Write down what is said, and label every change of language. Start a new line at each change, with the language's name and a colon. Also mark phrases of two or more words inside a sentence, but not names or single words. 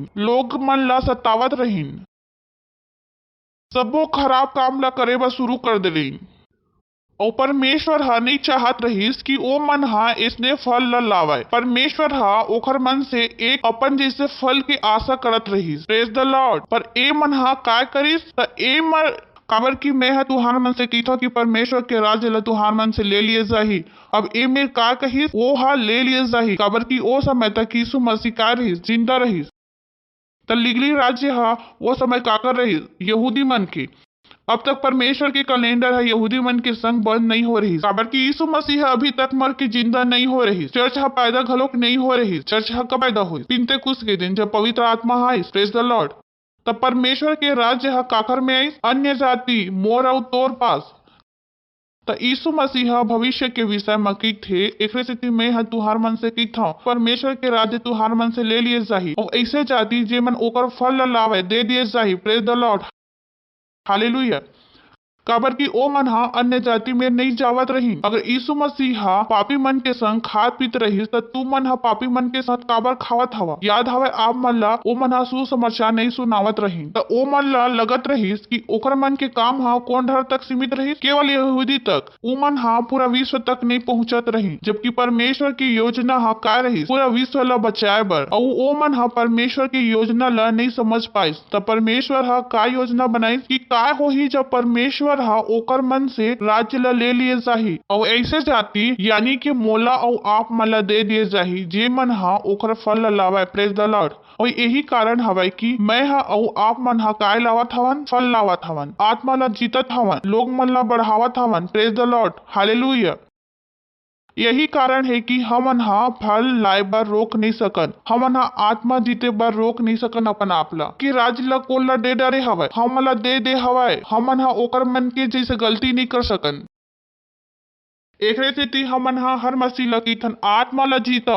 Chhattisgarhi: लोग मन ला सतावत रही। सबो खराब काम ला करे बर शुरू कर दे रही। और परमेश्वर हा नहीं चाहत रहिस कि ओ मन हा इसने फल ल लावे। परमेश्वर हा ओखर मन से एक अपन जैसे फल की आशा करत रहिस।
English: Praise the Lord.
Chhattisgarhi: पर ए मन हा काय करिस त ए मन काबर कि मैं हा तुहार मन से कीथो कि परमेश्वर के राज्य ला तुहार मन से ले लिए जाही। अब ए में का कहिस वो हा ले लिए जाही। काबर कि ओ समय तक यीशु मसीह का रहिस, जिंदा रहिस। त लिगली राज्य हा वो समय का कर रहिस? यहूदी मन के। अब तक परमेश्वर के कैलेंडर है यहूदी मन के संग बंद नहीं हो रही। काबर कि यीशु मसीह अभी तक मर के जिंदा नहीं हो रही। चर्च हा पैदा घलोक नहीं हो रही। चर्च हा कब पैदा हुई? पिंतेकुस्त के दिन जब पवित्र आत्मा आई।
English: Praise the Lord.
Chhattisgarhi: तब परमेश्वर के राज्य हा काकर में आई? अन्य जाति मोर और तोर पास। त यीशु मसीह भविष्य के विषय में की थे एकरे सेती मैं हा तुहार मन से कीथ हूँ परमेश्वर के राज्य तुहार मन से ले लिए जाही और ऐसे जाति जे मन ओकर फल ल लावे दे दिए जाही।
English: Praise the Lord. Hallelujah.
Chhattisgarhi: काबर कि ओ मन हा अन्य जाति में नहीं जावत रही। अगर यीशु मसीह हा पापी मन के संग खात पीत रहिस त तू मन हा पापी मन के साथ काबर खावत हवा? याद हवे आप मन ला ओ मन हा सुसमाचार नहीं सुनावत रही। त ओ मन ला लगत रहिस कि ओकर मन के काम हा कोन ढर तक सीमित रहिस? केवल यहूदी तक। ओ मन हा पूरा विश्व तक नहीं पहुंचत रही। जबकि परमेश्वर की योजना हा काय रहिस? पूरा विश्व ला बचाए बर। और ओ मन हा परमेश्वर की योजना ला नहीं समझ पाइस। त परमेश्वर हा का योजना बनाइस कि काय होही जब परमेश्वर परमेश्वर हा ओकर मन से राज्य ला ले लिए जाही और ऐसे जाति यानी कि मोला और आप मन ला दे दिए जाही जे मन हा ओकर फल ला लावे।
English: Praise the Lord.
Chhattisgarhi: और यही कारण हवय कि मैं हा और आप मन हा काय लावत हवन, फल लावत हवन, आत्मा ला जीतत हवन, लोग मन ला बढ़ावत हवन।
English: Praise the Lord, हालेलुया।
Chhattisgarhi: यही कारण है कि हमन हा फल लाए बर रोक नहीं सकन, हमन हा आत्मा जीते बर रोक नहीं सकन अपन आप ला कि राज ला कोल ला दे डरे हवय, हम ला दे हवय, हमन हा ओकर मन के जैसे गलती नहीं कर सकन। एकरे सेती हमन हा हर मसीह ला कीथन आत्मा ला जीताओ।